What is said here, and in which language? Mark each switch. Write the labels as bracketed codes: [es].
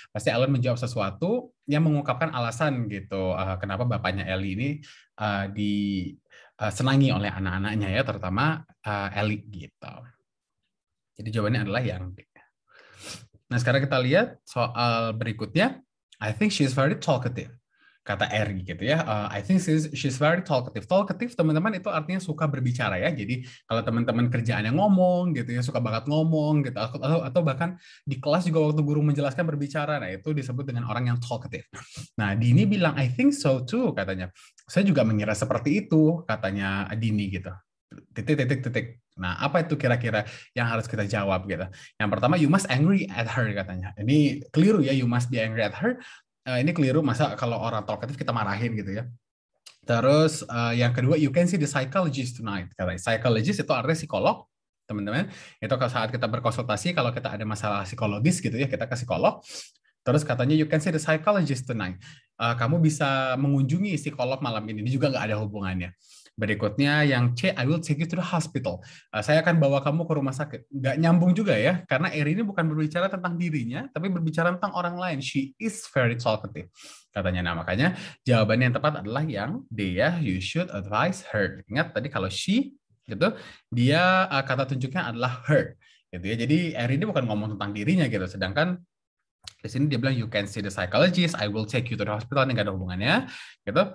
[id] Pasti Ellen menjawab sesuatu yang mengungkapkan alasan gitu kenapa bapaknya Ellie ini disenangi oleh anak-anaknya ya, terutama Ellie gitu. Jadi jawabannya adalah yang B. Nah, sekarang kita lihat soal berikutnya. [en] I think she is very talkative. [id] Kata Eri gitu ya. [en] I think she's very talkative. [id] Talkative, teman-teman, itu artinya suka berbicara ya. Jadi kalau teman-teman kerjaannya ngomong gitu ya, suka banget ngomong gitu, atau bahkan di kelas juga waktu guru menjelaskan berbicara, nah itu disebut dengan orang yang talkative. Nah, Dini bilang [en] I think so too [id] katanya. Saya juga mengira seperti itu katanya Dini gitu. Titik. Nah, apa itu kira-kira yang harus kita jawab gitu? Yang pertama, [en] you must angry at her [id] katanya. Ini keliru ya, [en] you must be angry at her. [id] Ini keliru, masa kalau orang talkative kita marahin gitu ya. Terus yang kedua, [en] you can see the psychologist tonight. [id] Katanya psychologist itu artinya psikolog, teman-teman. Itu saat kita berkonsultasi, kalau kita ada masalah psikologis gitu ya, kita ke psikolog. Terus katanya [en] you can see the psychologist tonight. [id] Kamu bisa mengunjungi psikolog malam ini. Ini juga nggak ada hubungannya. Berikutnya yang C, [en] I will take you to the hospital. [id] Saya akan bawa kamu ke rumah sakit. Nggak nyambung juga ya, karena Eri ini bukan berbicara tentang dirinya, tapi berbicara tentang orang lain. [en] She is very talkative, [id] katanya. Nah, makanya jawabannya yang tepat adalah yang D ya, [en] you should advise her. [id] Ingat tadi kalau she, gitu, dia kata tunjuknya adalah her. Gitu ya. Jadi Eri ini bukan ngomong tentang dirinya gitu, sedangkan di sini dia bilang [en] you can see the psychologist, I will take you to the hospital, [id] ini nggak ada hubungannya, gitu.